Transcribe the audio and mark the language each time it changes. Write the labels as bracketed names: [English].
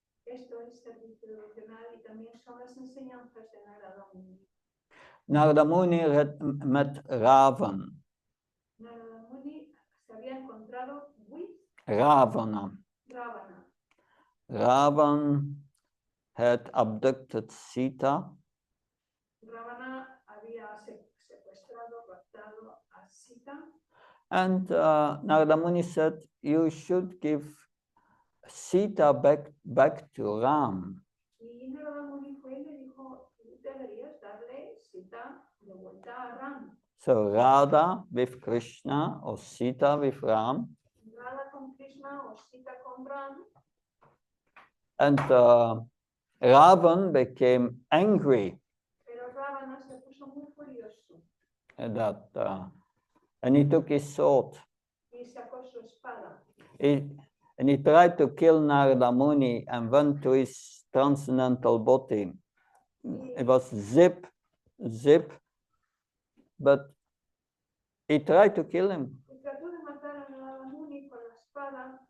[Spanish] Esto es servicio devocional y también son las enseñanzas de Narada Muni. [English] Narada Muni met Ravan, [Spanish] Narada Muni se había encontrado with Ravana. Ravana. [English] Ravan had abducted Sita, [Spanish] Ravana había secuestrado, raptado a Sita. [English] and Narada Muni said, you should give Sita back to Ram. [Spanish] Y Narada Muni fue y le dijo, tú deberías darle Sita de vuelta a Ram. [English] So Radha with Krishna or Sita with Ram. [Spanish] Radha con Krishna o Sita con Ram. [English] And Ravan became angry [Spanish] Pero Ravana se puso muy furioso [English] that, and he took his sword. [Spanish] y sacó su espada. [English] And he tried to kill Narada Muni and went to his transcendental body. It was zip, but he tried to kill him. [Spanish] Y trató de matar a Narada Muni con la espada.